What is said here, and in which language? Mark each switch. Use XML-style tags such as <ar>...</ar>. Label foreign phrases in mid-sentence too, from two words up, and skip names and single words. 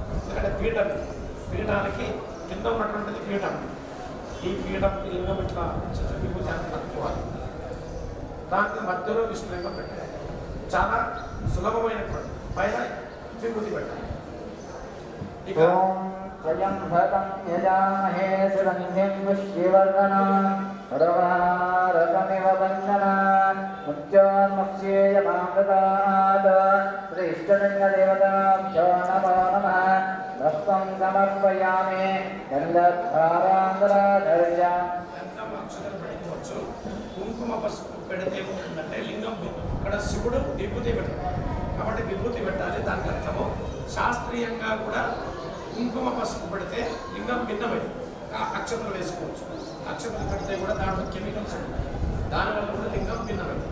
<te>ఎందుకంటే పీఠానికి కింద ఉన్నటువంటిది పీఠం. ఈ పీఠం లింగం ఇట్లా విభూతి అని కట్టుకోవాలి. దానికి మధ్యలో విష్ణులింగం పెట్టాలి. చాలా సులభమైనటువంటి పైన విభూతి పెట్టాలి. ఇక</te> <sa>स्वयं भतं यजामहे सुगन्धिं पुष्टिवर्धनान् रसमिव बन्धनान् मुच्योन्मुक्ष्येयमामृतात् श्रीष्टलिङ्गदेवताभ्यो नमो नमः। भस्मं समर्पयामि गन्धद्वारान्तराधर्य.</sa> <te>కుంకుమ పసుపు పెడితే ఏమవుతుందంటే లింగం ఇక్కడ శివుడు విభూతి పెట్టాలి కాబట్టి విభూతి పెట్టాలి. దానికి అర్థము శాస్త్రీయంగా కూడా కుంకుమ పసుపు పెడితే లింగం భిన్నమైంది. అక్షతలు వేసుకోవచ్చు. అక్షతలు పెడితే కూడా దాంట్లో కెమికల్స్ ఉంటాయి, దానివల్ల కూడా లింగం భిన్నమైంది.</te>